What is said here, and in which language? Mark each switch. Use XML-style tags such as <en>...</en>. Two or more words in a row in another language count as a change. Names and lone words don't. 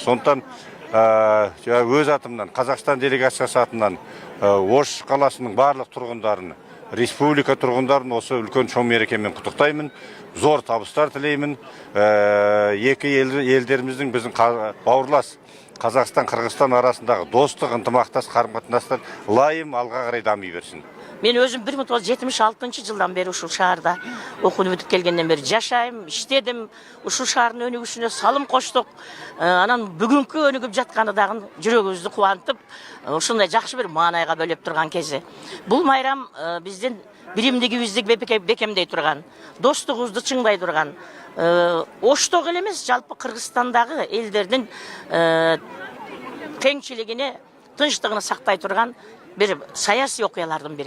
<kk>Сондықтан өз атымнан, Қазақстан делегациясы атынан Ош қаласының барлық тұрғындарын, республика тұрғындарын осы үлкен чоң мерекемен құттықтаймын. Зор табыстар тілеймін. Екі елдеріміздің біздің бауырлас Қазақстан, Қырғызстан арасындағы достық, ынтымақтас қарым-қатынастар лайым алға қарай дами берсін.</kk> <ky>Мен</ky> <kk>өзім 1976 жылдан бері</kk> <ky>ушул шаарда окууну бүтүп келгенден бери жашайм, иштедим. Ушул шаардын өнүгүшүнө салым коштук. Анан бүгүнкү өнүгүп жатканы дагы жүрөгүбүздү кубантып, ушундай жакшы бир маанайга бөлөп турган кези. Бул майрам биздин биримдигибизди бекемдей турган, достугубузду чыңдай турган, Оштогу эле эмес, жалпы Кыргызстандагы элдердин теңчилигине, тынчтыгын сактай турган bir саясий окуялардын бири.</ky>